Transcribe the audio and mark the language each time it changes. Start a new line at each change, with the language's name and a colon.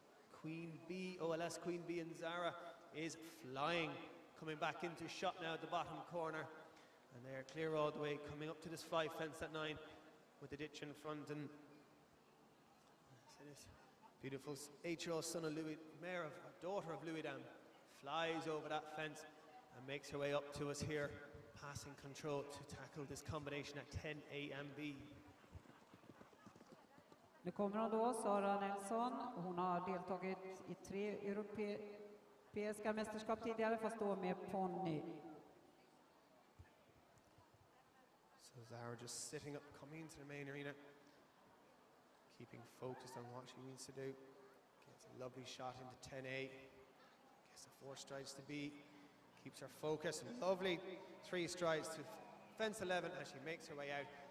English: Queen B, OLS Queen B, and Zara is flying, coming back into shot now at the bottom corner, and they are clear all the way, coming up to this 5 fence at 9 with the ditch in front. And this beautiful 8-year-old son of Louis, daughter of Louis Dam, flies over that fence and makes her way up to us here passing control to tackle this combination at 10A and B.
Swedish: Nu kommer hon då, Zara Nielsen. Hon har deltagit i 3 europeiska mästerskap tidigare, fast då med ponny.
English: So Zara just sitting up, coming into the main arena, keeping focused on what she needs to do. Gets a lovely shot into 10A. Gets the 4 strides to B. Keeps her focus. Lovely 3 strides to fence 11 as she makes her way out.